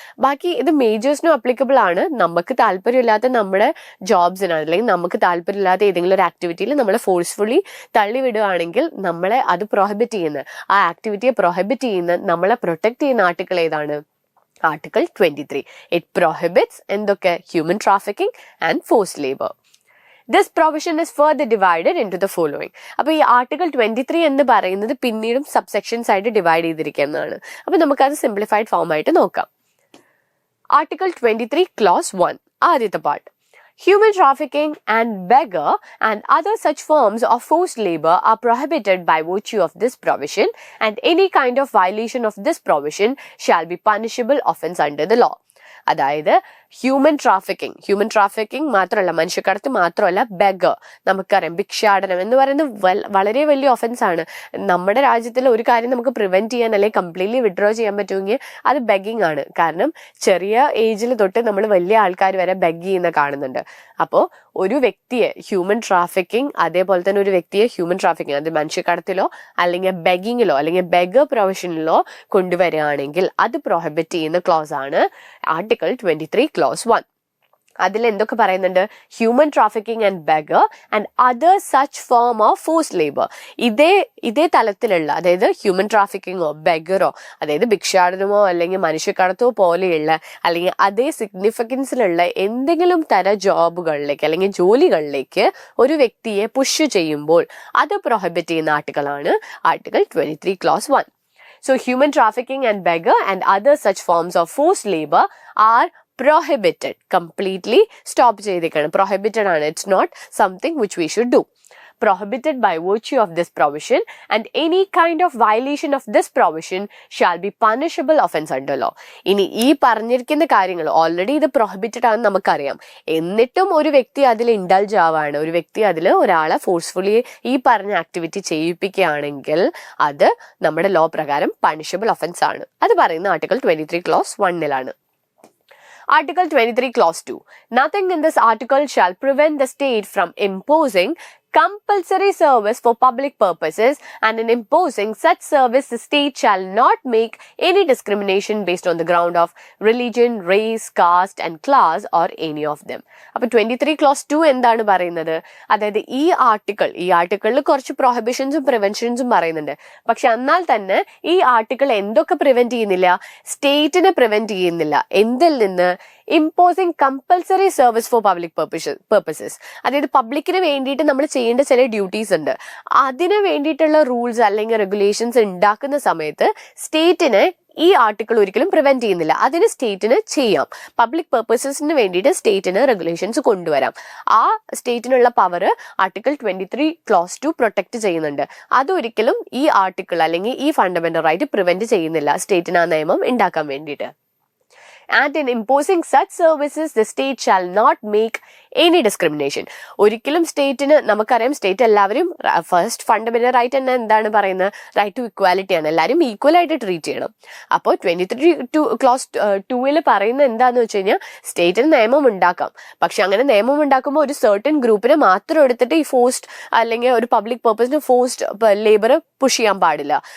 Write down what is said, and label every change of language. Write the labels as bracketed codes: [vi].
[ml] ബാക്കി ഇത് മേജേഴ്സിനും അപ്ലിക്കബിൾ ആണ്. നമുക്ക് താല്പര്യമില്ലാത്ത നമ്മുടെ ജോബ്സിന്, അല്ലെങ്കിൽ നമുക്ക് താല്പര്യമില്ലാത്ത ഏതെങ്കിലും ഒരു ആക്ടിവിറ്റിയിൽ നമ്മളെ ഫോഴ്സ്ഫുള്ളി തള്ളിവിടുകയാണെങ്കിൽ നമ്മളെ അത് പ്രൊഹിബിറ്റ് ചെയ്യുന്ന, ആ ആക്ടിവിറ്റിയെ പ്രൊഹിബിറ്റ് ചെയ്യുന്ന, നമ്മളെ പ്രൊട്ടക്ട് ചെയ്യുന്ന ആർട്ടിക്കിൾ ഏതാണ്? ആർട്ടിക്കിൾ 23. [en] it prohibits [ml] എന്തൊക്കെ? [en] Human trafficking and forced labour. This provision is further divided into the following. [ml] അപ്പോൾ ഈ ആർട്ടിക്കിൾ 23 എന്ന് പറയുന്നത് പിന്നീടും സബ്സെക്ഷൻസ് ആയിട്ട് ഡിവൈഡ് ചെയ്തിരിക്കുന്നതാണ്. അപ്പോൾ നമുക്കത് സിംപ്ലിഫൈഡ് ഫോം ആയിട്ട് നോക്കാം. ആർട്ടിക്കിൾ 23 ക്ലോസ് 1, ആദ്യത്തെ part. [en] Human trafficking and beggar and other such forms of forced labor are prohibited by virtue of this provision, and any kind of violation of this provision shall be punishable offence under the law. [ml] അതായത് human trafficking മാത്രമല്ല, മനുഷ്യക്കടത്ത് മാത്രമല്ല, beggar, നമുക്കറിയാം ഭിക്ഷാടനം എന്ന് പറയുന്നത് വളരെ വലിയ offence ആണ്. നമ്മുടെ രാജ്യത്തിൽ ഒരു കാര്യം നമുക്ക് പ്രിവെന്റ് ചെയ്യാൻ അല്ലെങ്കിൽ കംപ്ലീറ്റ്ലി വിഡ്രോ ചെയ്യാൻ പറ്റുമെങ്കിൽ അത് ബെഗിങ് ആണ്. കാരണം ചെറിയ ഏജിൽ തൊട്ട് നമ്മൾ വലിയ ആൾക്കാർ വരെ ബെഗ് ചെയ്യുന്ന കാണുന്നുണ്ട്. അപ്പോൾ ഒരു വ്യക്തിയെ ഹ്യൂമൻ ട്രാഫിക്കിംഗ്, അതേപോലെ തന്നെ ഒരു വ്യക്തിയെ ഹ്യൂമൻ ട്രാഫിക്കിംഗ്, അത് മനുഷ്യക്കടത്തിലോ അല്ലെങ്കിൽ ബെഗിങ്ങിലോ അല്ലെങ്കിൽ ബെഗർ പ്രൊവിഷനിലോ കൊണ്ടുവരികയാണെങ്കിൽ അത് പ്രൊഹിബിറ്റ് ചെയ്യുന്ന ക്ലോസ് ആണ് ആർട്ടിക്കിൾ 23 ക്ലോസ് 1. അതിൽ എന്തൊക്കെ പറയുന്നുണ്ട്? [en] Human trafficking and begar and other such form of force labour. [ml] ഇതേ തലത്തിലുള്ള, അതായത് ഹ്യൂമൻ ട്രാഫിക്കിങ്ങോ ബെഗറോ, അതായത് ഭിക്ഷാടനമോ അല്ലെങ്കിൽ മനുഷ്യക്കടത്തോ പോലെയുള്ള അല്ലെങ്കിൽ അതേ സിഗ്നിഫിക്കൻസിലുള്ള എന്തെങ്കിലും തരം ജോബുകളിലേക്ക് അല്ലെങ്കിൽ ജോലികളിലേക്ക് ഒരു വ്യക്തിയെ പുഷ് ചെയ്യുമ്പോൾ അത് പ്രൊഹിബിറ്റ് ചെയ്യുന്ന ആർട്ടിക്കിളാണ് article 23 close 1. [en] So human trafficking and beggar and other such forms of forced labor are prohibited. Completely stop [ml] ചെയ്തിരിക്കണം. Prohibited ആണ്. [en] It's not something which we should do. Prohibited by virtue of this provision, and any kind of violation of this provision shall be punishable offense under law. [ml] ഇനി ഈ പറഞ്ഞിരിക്കുന്ന കാര്യങ്ങൾ already ഇത് prohibited ആണെന്ന് നമുക്കറിയാം. എന്നിട്ടും ഒരു വ്യക്തി അതിൽ ഇൻഡൾജ് ആവാണ്, ഒരു വ്യക്തി അതിൽ ഒരാളെ ഫോഴ്സ്ഫുള്ളി ഈ പറഞ്ഞ ആക്ടിവിറ്റി ചെയ്യിപ്പിക്കുകയാണെങ്കിൽ അത് നമ്മുടെ ലോ പ്രകാരം പണിഷബിൾ ഒഫൻസ് ആണ്. അത് പറയുന്ന article 23 close 1 [en] Article 23 clause 2. Nothing in this article shall prevent the state from imposing compulsory service for public purposes, and in imposing such service the state shall not make any discrimination based on the ground of religion, race, caste and class or any of them. [ml] അപ്പോൾ 23 clause 2 എന്താണ് പറയുന്നത്? അതായത് ഈ ആർട്ടിക്കിളിൽ കുറച്ച് പ്രൊഹിബിഷൻസും പ്രിവെൻഷൻസും പറയുന്നുണ്ട്. പക്ഷെ എന്നാൽ തന്നെ ഈ ആർട്ടിക്കിൾ എന്തൊക്കെ പ്രിവെന്റ് ചെയ്യുന്നില്ല? സ്റ്റേറ്റിനെ പ്രിവെന്റ് ചെയ്യുന്നില്ല. എന്തിൽ നിന്ന്? [en] Imposing compulsory service for public purposes. [ml] അതായത് പബ്ലിക്കിന് വേണ്ടിയിട്ട് നമ്മൾ ചെയ്യേണ്ട ചില ഡ്യൂട്ടീസ് ഉണ്ട്. അതിന് വേണ്ടിയിട്ടുള്ള റൂൾസ് അല്ലെങ്കിൽ റെഗുലേഷൻസ് ഉണ്ടാക്കുന്ന സമയത്ത് സ്റ്റേറ്റിനെ ഈ ആർട്ടിക്കിൾ ഒരിക്കലും പ്രിവെന്റ് ചെയ്യുന്നില്ല. അതിന് സ്റ്റേറ്റിന് ചെയ്യാം. പബ്ലിക് പർപ്പസസിന് വേണ്ടിയിട്ട് സ്റ്റേറ്റിന് റെഗുലേഷൻസ് കൊണ്ടുവരാം. ആ സ്റ്റേറ്റിനുള്ള പവർ ആർട്ടിക്കിൾ 23 ക്ലോസ് 2 പ്രൊട്ടക്ട് ചെയ്യുന്നുണ്ട്. അതൊരിക്കലും ഈ ആർട്ടിക്കിൾ അല്ലെങ്കിൽ ഈ ഫണ്ടമെന്റൽ റൈറ്റ് പ്രിവെന്റ് ചെയ്യുന്നില്ല സ്റ്റേറ്റിന് ആ നിയമം ഉണ്ടാക്കാൻ വേണ്ടിയിട്ട്. [en] And in imposing such services, the state shall not make any discrimination. [ml] ഒരിക്കലും സ്റ്റേറ്റിന്, നമുക്കറിയാം സ്റ്റേറ്റ് എല്ലാവരും ഫസ്റ്റ് ഫണ്ടമെന്റൽ റൈറ്റ് തന്നെ എന്താണ് പറയുന്നത്? റൈറ്റ് ടു ഇക്വാലിറ്റി ആണ്. എല്ലാവരും ഈക്വൽ ആയിട്ട് ട്രീറ്റ് ചെയ്യണം. അപ്പോൾ 23 ക്ലോസ് 2 പറയുന്നത് എന്താന്ന് വെച്ച് കഴിഞ്ഞാൽ സ്റ്റേറ്റിന് നിയമം ഉണ്ടാക്കാം. പക്ഷെ അങ്ങനെ നിയമം ഉണ്ടാക്കുമ്പോൾ ഒരു സർട്ടൻ ഗ്രൂപ്പിനെ മാത്രം എടുത്തിട്ട് ഈ ഫോഴ്സ്ഡ് അല്ലെങ്കിൽ ഒരു പബ്ലിക് പർപ്പസിന് ഫോഴ്സ്ഡ് ലേബർ പുഷ് ചെയ്യാൻ പാടില്ല.